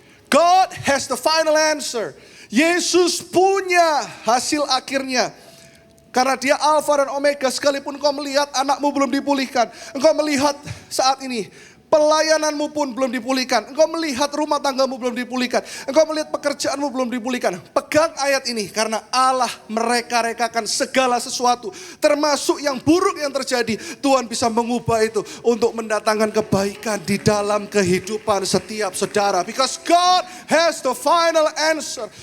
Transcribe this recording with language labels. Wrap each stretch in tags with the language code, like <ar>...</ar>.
<en>God has the final answer.</en> <id>Yesus punya hasil akhirnya. Karena dia Alfa dan Omega, sekalipun engkau melihat anakmu belum dipulihkan. Engkau melihat saat ini pelayananmu pun belum dipulihkan. Engkau melihat rumah tanggamu belum dipulihkan. Engkau melihat pekerjaanmu belum dipulihkan. Pegang ayat ini, karena Allah mereka-rekakan segala sesuatu. Termasuk yang buruk yang terjadi. Tuhan bisa mengubah itu untuk mendatangkan kebaikan di dalam kehidupan setiap saudara.</id> <en>Because God has the final answer.</en>